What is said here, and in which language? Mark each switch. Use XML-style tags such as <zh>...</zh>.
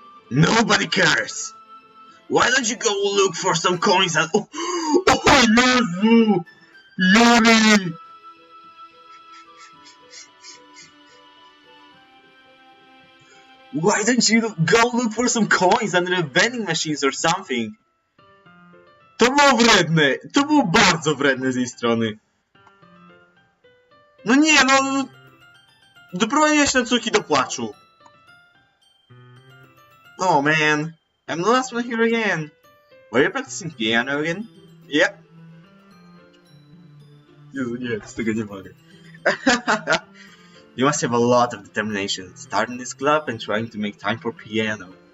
<en>Nobody cares! Why don't you go look for some coins and...</en> <pl>odrazu! Yuri!</pl> <en>Why don't you go look for some coins under the vending machines or something?</en> <pl>To było wredne! To było bardzo wredne z jej strony. No nie, no... Doprowadziłeś Natsuki do płaczu.</pl> <en>Oh man. I'm the last one here again. Were you practicing piano again? Yep.</en> <pl>Jezu, nie, z tego nie mogę.</pl> <en>You must have a lot of determination, starting this club and trying to make time for piano.</en>